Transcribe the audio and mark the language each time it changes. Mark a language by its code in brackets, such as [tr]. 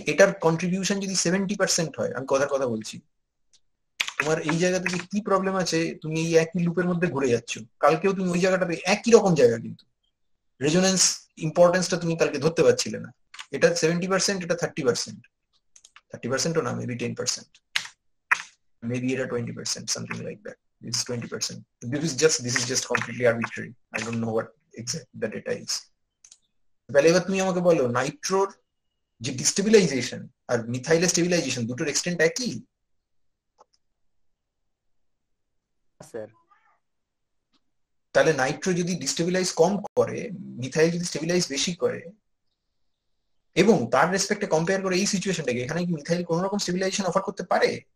[bn] এটার কন্ট্রিবিউশন যদি 70% হয়, আমি কথার কথা বলছি, তোমার এই জায়গাতে যে কি প্রবলেম আছে, তুমি এই একই লুপের মধ্যে ঘুরে যাচ্ছ। কালকেও তুমি ওই জায়গাটাতে একই রকম জায়গা, কিন্তু রেজোনেন্স ইম্পর্টেন্সটা তুমি কালকে ধরতে পারছিলে না। এটা 70%, এটা 30%, 30%ও না, মেবি 10%, মেবি এটা 20%, [en] something like that. It's 20%. This is just completely arbitrary. I don't know what exact the data is. [bn] তাহলে এবার তুমি আমাকে বলো, নাইট্রোর যে ডিস্টেবিলাইজেশন আর মিথাইলের স্টেবিলাইজেশন দুটোর এক্সটেন্ট একই? স্যার তাহলে নাইট্রো যদি ডিস্টেবিলাইজ কম করে, মিথাইল যদি স্টেবিলাইজ বেশি করে, এবং তার রেসপেক্টে কম্পেয়ার করে এই সিচুয়েশনটাকে, এখানে কি মিথাইল কোন রকম স্টেবিলাইজেশন অফার করতে পারে?